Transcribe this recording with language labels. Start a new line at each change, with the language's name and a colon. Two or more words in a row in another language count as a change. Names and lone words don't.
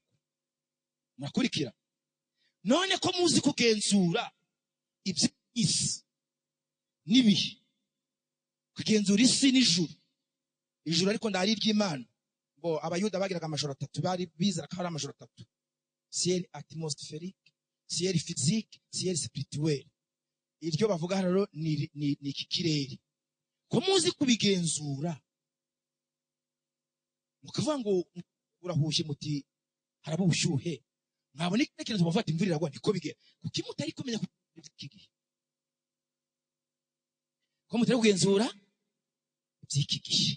Kinyarwanda: Murakurikira? None ko muzi kugenzura iby'isi n'ibihe, kugenzura isi n'ijuru. Ijuru ariko ndari ry'Imana. Ngo abayuda bagiraga amajoro atatu, bari bizera ko hari amajoro atatu:
French: ciel atmosphérique, ciel physique, ciel spirituel.
Kinyarwanda: Iryo bavuga rero ni iki kirere. Ko muzi kubigenzura, mukavuga ngo urahuje muti haraba ubushyuhe, mwabona ikintu tubafata imvura iragwa, niko bigenda. Kuki mutari kumenya iki gihe? Ko mutari kugenzura by'iki gihe.